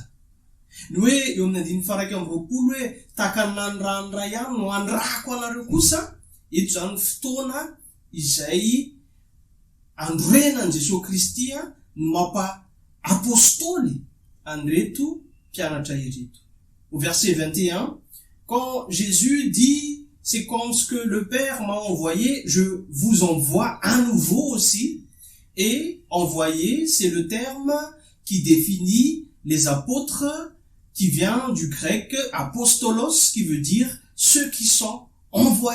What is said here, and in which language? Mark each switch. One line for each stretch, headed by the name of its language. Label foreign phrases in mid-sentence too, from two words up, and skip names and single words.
Malagasy: Ny hoe eo amin'ny 1:20 hoe tahaka ny ranoray ihany no andrahako anareo kosa, eto zany fotoana izay androenan'i Jesosy Kristy no mampa-apôstôly an'ireto mpianatra ireto.
French: Au verset 21, quand Jésus dit c'est comme ce que le Père m'a envoyé, je vous envoie à nouveau aussi. Et envoyer, c'est le terme qui définit les apôtres, qui vient du grec apostolos, qui veut dire ceux qui sont envoyés.